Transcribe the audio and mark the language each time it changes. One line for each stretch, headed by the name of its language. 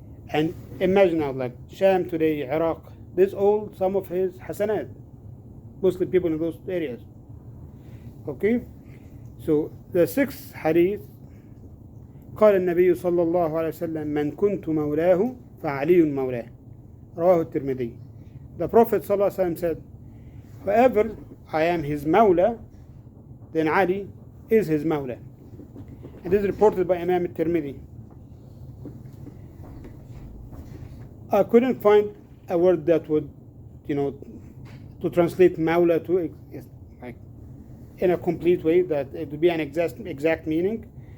English: And imagine now, like Sham today, Iraq, this all some of his hasanat, Muslim people in those areas. Okay, so the sixth hadith,
Arabic: قال النبي صلى الله عليه وسلم من كنت مولاه فعلي مولاه رواه الترمذي.
English: The Prophet
Arabic: صلى الله عليه وسلم
English: said, whoever I am his mawla, then Ali is his mawla. And this is reported by Imam al-Tirmidhi. I couldn't find a word that would, to translate mawla to like in a complete way, that it would be an exact meaning.